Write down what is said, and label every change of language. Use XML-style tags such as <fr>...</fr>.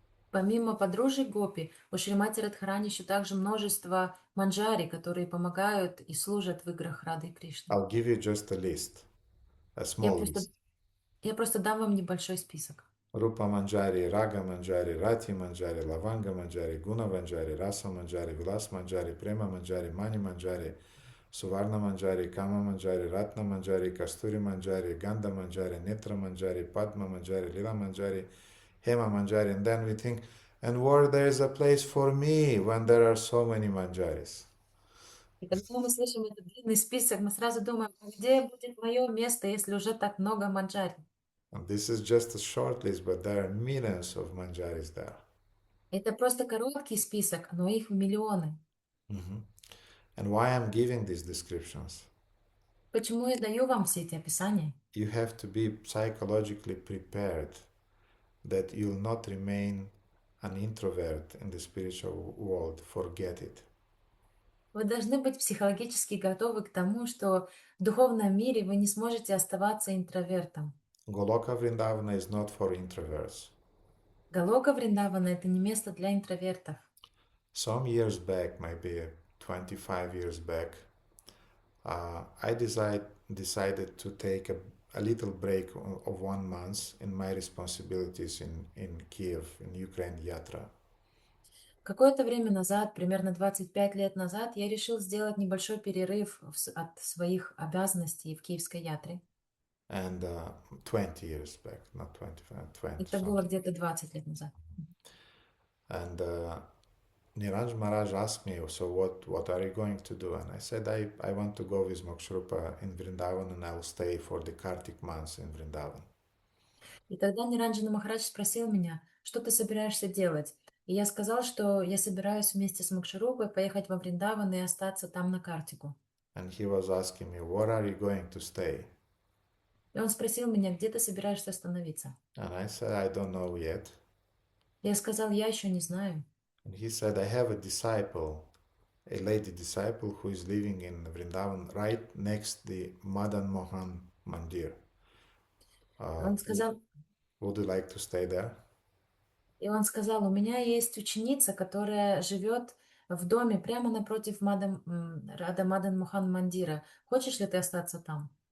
<ru>Помимо подружек Гопи, у Шримати Радхарани еще также множество манджари, которые помогают и служат в играх Рады и Кришны.</ru> <en>I'll give you just a list, a small list.</en> <ru>Я просто дам вам небольшой список.</ru> <en>Rupa Manjari, Raga Manjari, Rati Manjari, Lavanga Manjari, Guna Manjari, Rasa Manjari, Vilas Manjari, Prema Manjari, Mani Manjari, Suvarna Manjari, Kama Manjari, Ratna Manjari, Kasturi Manjari, Ganda Manjari, Netra Manjari, Padma Manjari, Lila Manjari, Hema Manjari, and then we think, and where there is a place for me when there are so many Manjaris.</en> <ru>И когда мы слышим этот длинный список, мы сразу думаем, где будет мое место, если уже так много манджари?</ru> <en>And this is just a short list, but there are millions of Manjaris there.</en> <ru>Это просто короткий список, но их миллионы.</ru> <en>And why I'm giving these descriptions?</en> <ru>Почему я даю вам все эти описания?</ru> <en>You have to be psychologically prepared that you'll not remain an introvert in the spiritual world. Forget it.</en> <ru>Вы должны быть психологически готовы к тому, что в духовном мире вы не сможете оставаться интровертом.</ru> <en>Goloka Vrindavana is not for introverts.</en> <ru>Галока Вриндавана — это не место для интровертов.</ru> <en>Some years back, maybe 25 years back, I decided to take a little break of 1 month in my responsibilities in Kiev, in Ukraine Yatra.</en> <ru>Какое-то время назад, примерно 25 лет назад, я решил сделать небольшой перерыв от своих обязанностей в Киевской ятре.</ru> <en>And 20 years back, not 25, 20.</en> <ru>Это было где-то 20 лет назад.</ru> <en>And Niranj Maharaj asked me, so what are you going to do? And I said, I want to go with Moksharupa in Vrindavan and I'll stay for the Kartik months in Vrindavan.</en> <ru>И тогда Ниранджана Махарадж спросил меня, что ты собираешься делать? И я сказал, что я собираюсь вместе с Мокшарупой поехать во Вриндаван и остаться там на Картику.</ru> <en>And he was asking me, where are you going to stay?</en> <ru>И он спросил меня, где ты собираешься остановиться?</ru> <en>And I said, I don't know yet.</en> <ru>Я сказал, я еще не знаю.</ru> <en>And he said, I have a disciple, a lady disciple who is living in Vrindavan right next the Madan Mohan Mandir.</en> <ru>Он сказал,</ru> <en>Would you like to stay there?</en> <ru>и он сказал, у меня есть ученица, которая живет в доме прямо напротив Рада Мадан Мохан Мандира. Хочешь ли ты остаться там?</ru>